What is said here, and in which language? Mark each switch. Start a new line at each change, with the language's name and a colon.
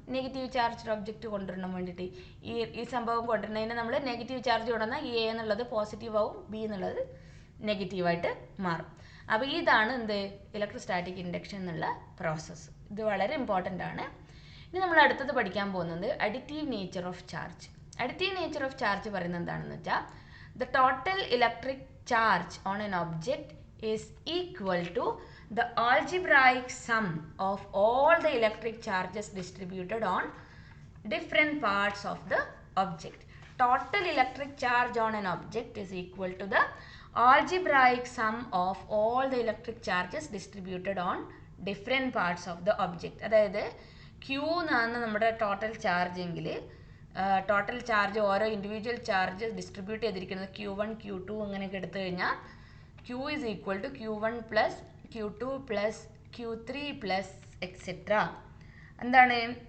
Malayalam: Negative charged object കൊണ്ടുവരണം വേണ്ടിയിട്ട് ഈ സംഭവം കൊണ്ടുവരുന്നതിന് നമ്മൾ നെഗറ്റീവ് ചാർജ് കൊണ്ടുവന്നാൽ എ എന്നുള്ളത് പോസിറ്റീവ് ആവും, ബി എന്നുള്ളത് നെഗറ്റീവായിട്ട് മാറും. അപ്പോൾ ഇതാണ് എന്ത്? ഇലക്ട്രോസ്റ്റാറ്റിക് ഇൻഡക്ഷൻ എന്നുള്ള പ്രോസസ്സ്. ഇത് വളരെ ഇമ്പോർട്ടൻ്റ് ആണ്. ഇനി നമ്മൾ അടുത്തത് പഠിക്കാൻ പോകുന്നത് additive nature of charge. Additive nature of charge പറയുന്നത് എന്താണെന്ന് വെച്ചാൽ
English: the total electric charge on an object is equal to the algebraic sum of all the electric charges distributed on different parts of the object. Total electric charge on an object is equal to the algebraic sum of all the electric charges distributed on different parts of the object.
Malayalam: അതായത് Q എന്നാണ് നമ്മുടെ total charge എങ്കിൽ total charge ഓരോ individual charge distribute ചെയ്തിരിക്കുന്നത് Q1 Q2 അങ്ങനെയൊക്കെ എടുത്തു കഴിഞ്ഞാൽ
English: Q is equal to Q1 plus Q2 plus Q3 plus
Malayalam: etcetera. എന്താണ്?